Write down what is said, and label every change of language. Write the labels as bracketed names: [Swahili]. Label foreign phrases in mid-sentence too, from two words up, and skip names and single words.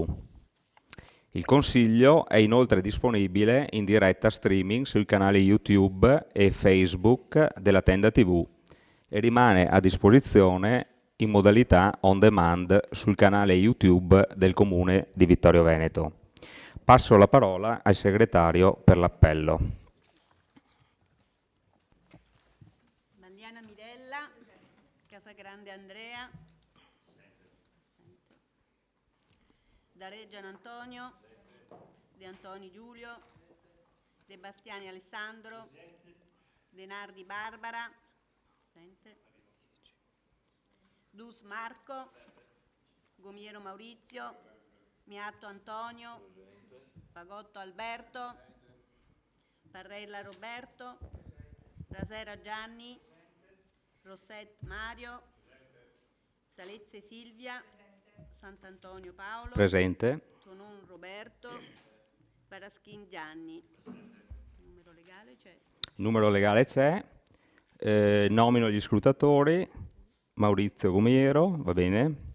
[Italian] Il Consiglio è inoltre disponibile in diretta streaming sui canali YouTube e Facebook della Tenda TV e rimane a disposizione in modalità [English] on demand [Italian] sul canale YouTube del Comune di Vittorio Veneto. Passo la parola al segretario per l'appello. Mandiana Mirella, Casagrande Andrea, Dareggian Antonio, De Antoni Giulio, De Bastiani Alessandro, De Nardi Barbara, Dus Marco, Gomiero Maurizio, Miatto Antonio, Fagotto Alberto, Parrella Roberto, Rasera Gianni, Rosset Mario, Salezze Silvia, Sant'Antonio Paolo, Presente. Tonon Roberto, Baraschin Gianni. Numero legale c'è. Numero legale c'è. Nomino gli scrutatori. Maurizio Gomiero, va bene.